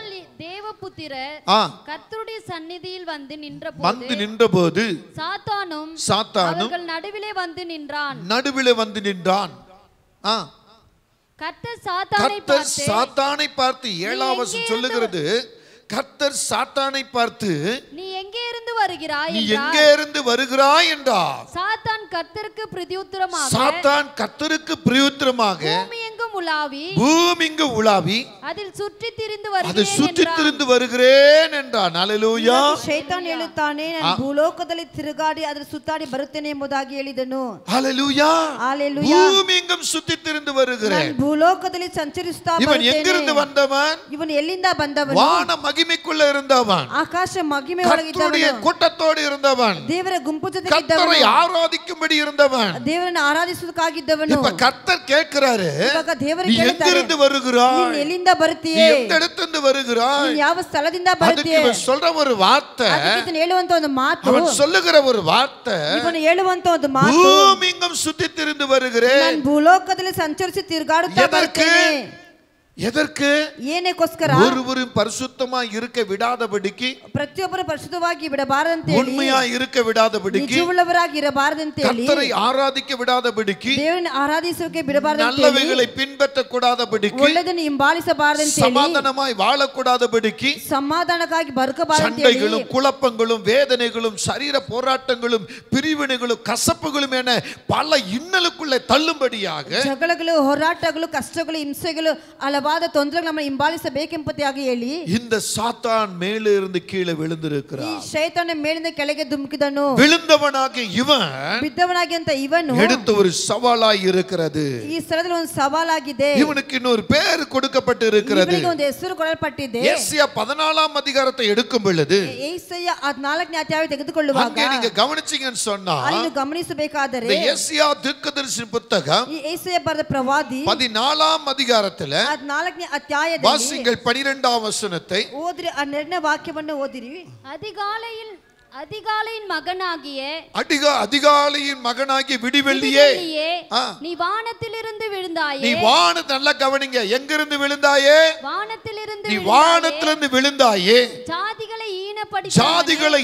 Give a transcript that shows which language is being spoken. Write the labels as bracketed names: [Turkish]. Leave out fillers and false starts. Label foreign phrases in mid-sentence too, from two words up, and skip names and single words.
[Tamil] தேவபுத்திரர் கர்த்தருடைய சந்நிதியில் வந்து நின்றபோது சாத்தானும் அவர்கள் நடுவிலே வந்து நின்றான். கர்த்தர் சாத்தானை பார்த்து 7ஆம் வசனம் சொல்லுகிறது, கர்த்தர் சாத்தானை பார்த்து நீ எங்கே இருந்து வருகிறாய் என்றார். சாத்தான் கர்த்தருக்கு பிரதியுத்தரமாக பூமிங்கு உலாவி அதில் சுற்றி திரிந்து வருகிறேன் என்றான். ஹல்லேலூயா. [Kannada] ಶೈತಾನ್ ಹೇಳುತ್ತಾನೆ ನಾನು ಭೂಲೋಕದಲ್ಲಿ ತಿರುಗಾಡಿ ಅದರ ಸುತ್ತಾಡಿ ಬರುತ್ತೇನೆ ಎಂಬುದಾಗಿ ಹೇಳಿದನು. [Tamil] ஹல்லேலூயா. ஹalleluya. பூமிங்கும் சுத்தி திரிந்து வருகிறேன். [Kannada] ನಾನು ಭೂಲೋಕದಲ್ಲಿ ಸಂಚರಿಸುತ್ತಾ [Tamil] இவன் [Kannada] ಬರುತ್ತೇನೆ. [Tamil] எங்கிருந்து வந்தவன்? [Kannada] ಇವನು ಎಲ್ಲಿಂದ ಬಂದವನು? [Tamil] வான மகிமைக்குள்ள இருந்தவன். [Kannada] ಆಕಾಶ ಮಹಿಮೆ [Tamil] கர்த்தருடைய கூட்டத்தோடு இருந்தவன். [Kannada] ದೇವರ ಗುಂಪು ಜೊತೆ [Tamil] கர்த்தரை ஆராதிக்கும்படி இருந்தவன். [Kannada] ದೇವರನ್ನು ಆರಾಧಿಸುವುದಕ್ಕಾಗಿದ್ದವನು. [Tamil] இப்ப கர்த்தர் கேட்கிறாரு, [Kannada] ಇವಾಗ ದೇವರು [Tamil] நீ [Kannada] ಕೇಳ್ತಾರೆ, [Tamil] எங்கிருந்து வருகிறாய்? [Kannada] ನೀನು ಎಲ್ಲಿಂದ [Tamil] நீ [Kannada] ಬರ್ತೀಯೆ? [Tamil] எந்த இடத்திலிருந்து வருகிறாய்? [Kannada] ನೀನು ಯಾವ ಸ್ಥಳದಿಂದ [Tamil] அதுக்கு [Kannada] ಬರ್ತೀಯೆ? [Tamil] இவன் சொல்ற ஒரு வார்த்தை, [Kannada] ಅದಕ್ಕೆ ಇವನು ಹೇಳುವಂತ ಒಂದು ಮಾತು, [Tamil] அவன் சொல்லுகிற ஒரு வார்த்தை, [Kannada] ಇವನು ಹೇಳುವಂತ ಒಂದು ಮಾತು, [Tamil] பூமிங்கும் சுத்தி திரிந்து வருகிறேன். [Kannada] ನಾನು ಭೂಲೋಕದಲ್ಲಿ ಸಂಚರಿಸಿ ತಿರುಗಾಡುತ್ತಾ ಬರ್ತೇನೆ. [Tamil] எதற்கு? [Kannada] ಏನಕ್ಕೋಸ್ಕರ? [Tamil] ஒருவரும் பரிசுத்தமா இருக்க விடாதபடிக்கு, [Kannada] ಪ್ರತಿಯೊಬ್ಬರು ಪರಿಶುದ್ಧವಾಗಿ ಬಿಡಬಾರದಂತೆ ಹೇಳಿ, [Tamil] உண்மையா இருக்க விடாதபடிக்கு, [Kannada] ನಿಜವುಳ್ಳವರಾಗಿ ಇರಬಾರದಂತೆ ಹೇಳಿ, [Tamil] கர்த்தரை ஆராதிக்க விடாதபடிக்கு, [Kannada] ದೇವರನ್ನು ಆರಾಧಿಸೋಕೆ ಬಿಡಬಾರದಂತೆ ಹೇಳಿ, [Tamil] நல்லவைகளை பின்பற்ற கூடாதபடிக்கு, [Kannada] ಒಳ್ಳೆಯದನ್ನು ಹಿಂಬಾಲಿಸಬಾರದಂತೆ ಹೇಳಿ, [Tamil] சமாதானமாய் வாழக்கூடாதபடிக்கு, [Kannada] ಸಮಾಧಾನಕ್ಕಾಗಿ ಬದುಕಬಾರದಂತೆ ಹೇಳಿ, [Tamil] சண்டைகளும் குழப்பங்களும் வேதனைகளும் சரீர போராட்டங்களும் பிரிவினைகளும் கசப்புகளும் என பல இன்னலுக்குள்ளே தள்ளும்படியாக, [Kannada] ಜಗಳಗಳು, ಹೋರಾಟಗಳು, ಕಷ್ಟಗಳು, ಹಿಂಸೆಗಳು, ಹಲವಾದ ತೊಂದರೆಗಳು ನಮ್ಮ ಹಿಂಬಾಲಿಸಬೇಕೆಂಬುದಾಗಿ ಹೇಳಿ, [Tamil] இந்த சாத்தான் மேலே இருந்து கீழே விழுந்திருக்கிறான். [Kannada] ಈ ಶೈತಾನ ಮೇಲಿಂದ ಕೆಳಗೆ ಧುಮುಕಿದನು. [Tamil] விழுந்தவனாகிய இவன் [Kannada] ಬಿದ್ದವನಾಗಿ ಅಂತ ಇವನು [Tamil] எடுத்த ஒரு சவாலாய் இருக்கிறது. [Kannada] ಈ ಸ್ಥಳದಲ್ಲಿ ಒಂದು ಸವಾಲಾಗಿದೆ. [Tamil] இவனுக்கு இன்னொரு பேர் கொடுக்கப்பட்டு இருக்கிறது. [Kannada] ಇವನಿಗೆ ಒಂದು ಹೆಸರು ಕೊಡಲ್ಪಟ್ಟಿದೆ. [Tamil] ஏசாயா 14ஆம் அதிகாரத்தை எடுக்கும் பொழுது, [Kannada] ಏಸಾಯ 14ನೇ ಅಧ್ಯಾಯ ತೆಗೆದುಕೊಳ್ಳುವಾಗ [Tamil] அங்கே நீங்க கவனிச்சீங்கன்னு சொன்னா, [Kannada] ಅಲ್ಲಿ ಗಮನಿಸಬೇಕಾದರೆ [Tamil] இந்த ஏசாயா தீர்க்கதரிசி புத்தகம் [Kannada] ಈ ಏಸಾಯ ಬರೆದ ಪ್ರವಾದಿ [Tamil] 14ஆம் அதிகாரத்துல [Kannada] 14ನೇ ಅಧ್ಯಾಯದಲ್ಲಿ [Tamil] வாசிங்கள் 12ஆம் வசனத்தை. [Kannada] ಓದ್ರಿ, 12ನೇ ವಾಕ್ಯವನ್ನು ಓದಿರಿ. [Tamil] அதிகாலையின் மகனாகிய அதிகாலையின் மகனாகிய விடிவெள்ளியே, நீ வானத்திலிருந்து விழுந்தாயே. நீ நல்லா கவனிங்க, எங்கிருந்து விழுந்தாயே? வானத்திலிருந்து நீ வானத்திலிருந்து விழுந்தாயே. ஜாதிகளை